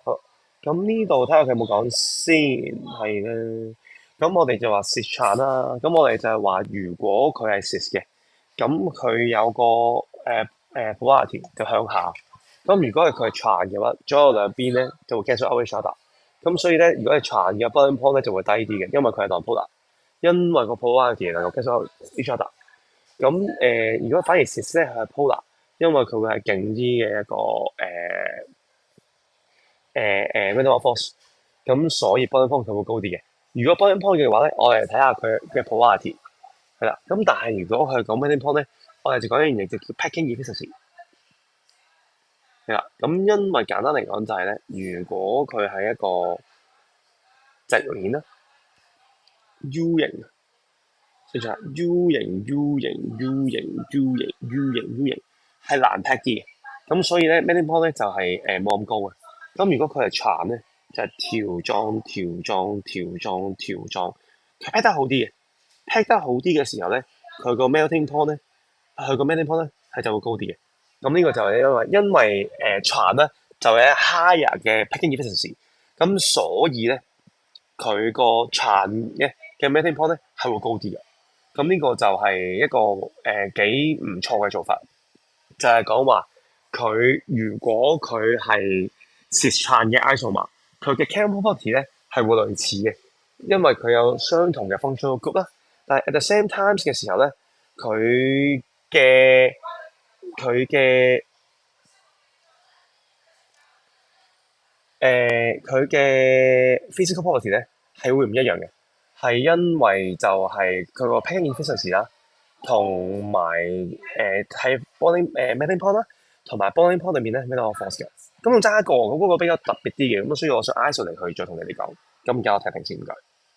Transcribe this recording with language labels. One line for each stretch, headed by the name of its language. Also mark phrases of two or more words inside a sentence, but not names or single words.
Cantonese: 好，咁呢度睇下佢有冇講先，係咧。咁我哋就話 cis-trans 啦。咁我哋就係話，如果佢係 cis 嘅，咁佢有個polarity 就向下。咁如果佢係 trans 嘅話，左右兩邊咧就會
English: cancel out each other。
Cantonese: 咁所以咧，如果係 trans 嘅
English: boiling point
Cantonese: 咧就會低啲嘅，因為佢係 non-polar，因為個 polarity 能夠
English: cancel out each other。
Cantonese: 咁如果反而 cis 咧係 polar，因為佢會係勁啲嘅一個
English: Van der Waals force，
Cantonese: 咁所以
English: boiling point
Cantonese: 佢會高啲嘅。如果
English: boiling point
Cantonese: 嘅話咧，我哋睇下佢嘅 polarity 係啦。咁但係如果佢係講
English: boiling point
Cantonese: 咧，我哋就講一樣嘢就叫
English: packing efficiency
Cantonese: 係啦。咁因為簡單嚟講就係咧，如果佢係一個直鏈啦 U 型，即係 U 型 U 型 U 型 U 型 U 型 U 型係難 pack 啲嘅。咁所以咧
English: melting point
Cantonese: 咧就係冇咁高嘅。咁如果佢係 trans 咧，就係條狀，佢 pack 得好啲嘅。pack 得好啲嘅時候咧，佢個
English: melting point
Cantonese: 咧，佢個
English: melting point
Cantonese: 咧係就會高啲嘅。咁呢個就係因為trans 咧就係 higher 嘅
English: packing efficiency，
Cantonese: 咁所以咧佢個 trans 嘅
English: melting point
Cantonese: 咧係會高啲嘅。咁呢個就係一個幾唔錯嘅做法，就係講話佢如果佢係 cis-trans 嘅 isomer，佢嘅
English: chemical property
Cantonese: 咧係會類似嘅，因為佢有相同嘅
English: functional group
Cantonese: 啦。但係
English: at the same times
Cantonese: 嘅時候咧，佢嘅佢嘅佢嘅
English: physical quality
Cantonese: 咧係會唔一樣嘅，係因為就係佢個
English: packing efficiency
Cantonese: 啦，同埋喺
English: melting point
Cantonese: 啦，同埋
English: boiling point
Cantonese: 裏面咧
English: melting force
Cantonese: 嘅。咁仲爭一個，咁嗰個比較特別啲嘅，咁所以我想 isolate 去再同你哋講。咁而家我停停先，唔該。